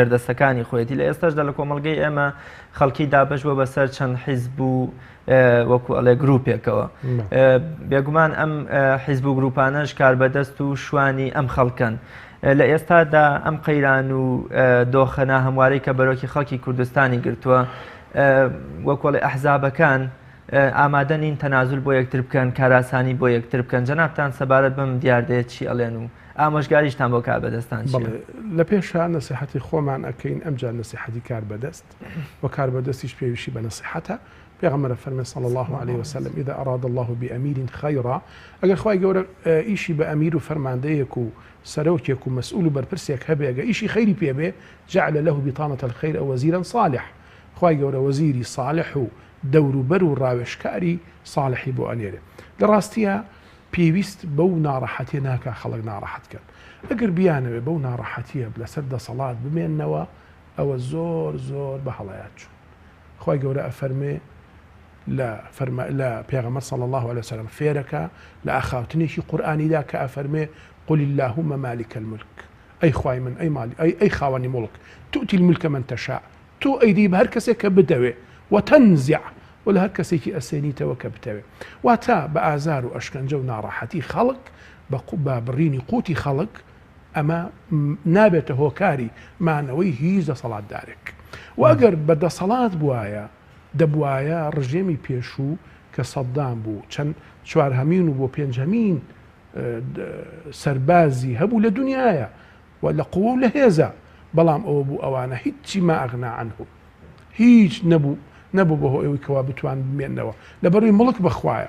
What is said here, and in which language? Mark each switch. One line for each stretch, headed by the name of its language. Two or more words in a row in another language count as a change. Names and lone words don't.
Central Kurdish: ژێردەستەکانی خۆیەتی لە ئێستاشدا لە کۆمەڵگەی ئێمە خەڵکی دابەشوە بەسەر چەند حیزب و وەکو ئەڵێ گروپێکەوە بێگومان ئەم حیزب و گروپانەش کار بەدەست و شوانی ئەم خەڵکن لە ئێستادا ئەم قەیران و دۆخەنا هەموارەی کە بەرۆکی خەڵکی کوردستانی گرتووە وەکوڵێ ئەحزابەکان ئامادە نین تەنازول بۆ یەکتر بکەن کاراسانی بۆ یەکتر بکەن جەنابتان سەبارەت بەم دیاردەیە چی ئەڵێن و ئامۆژگاریشتان بۆ کار بەدەستان لە پێشە نەسیحەتی خۆمان ئەکەین ئەمجار نەسیحەتی کار بەدەست و کار بەدەستیش پێویستی بە نەسیحەتە پێغەمبەر فەرمێ
Arabic: صلی الله عليه وسلم إذا أراد الله بأمير خيرا
Central Kurdish: ئەگەر خوای گەورە ئیشی بە ئەمیر و فەرماندەیەک و سەرۆکێک و مەسئول و بەرپرسێک هەبێ ئەگە ئیشی خەیری پێبێ
Arabic: جعل له بطانة الخير أو وزيرا صالح
Central Kurdish: خوای گەورە وەزیری صالح و دەوروبەر و ڕاوێژکاری صالحی بۆ ئەنێرێ لە ڕاستیە پێویست بەو ناڕەحەتیە ناکە خەڵک ناڕەحەتکەن. ئەگەر بیانەوێ بەو ناڕەحەتیە لەسەر دەسەڵات بمێننەوە ئەوە زۆر زۆر بە هەڵەیات چوون. خی گەورە ئەفەرمێ لە پێغەمبەر
Arabic: صلی الله عليه وسلم
Central Kurdish: فێرەکە لە ئاخاوتنێکی قورئانیدا کە ئەفەرمێ
Arabic: قل اللهم مالك الملك
Central Kurdish: ئەی خوای من ئەی مالی ئەی خاوەنی مڵک
Arabic: تؤتی الملك من تشاء
Central Kurdish: تۆ ئەیدی بە هەر کەسێک کە بدەوێ وتنزع و لە هەر کەسێکی ئەسێنیتەوە کە بتەوێ. واتە بە ئازار و ئەشکەنجە و ناڕەحەتی خەڵک بە بڕینی قوتی خەڵک ئەمە نابێتە هۆکاری مانەوەی هیچ دەسەڵاتدارێک. و ئەگەر بە دەسەڵات بوایە دەبوایە ڕژێمی پێشوو کە سەدام بوو چەند چوارهەمین و بۆ پێنجهەمین سەربازی هەبوو لە دنیاە و لە قووە و لە هێزە، بەڵام ئەوە بوو ئەوانە هیچی
Arabic: ما ئەغنا عنه
Central Kurdish: هیچ نەبوو بەهۆی ئەوەی کەوا بتوان بمێننەوە لە بەڕووی مڵک بخوایە.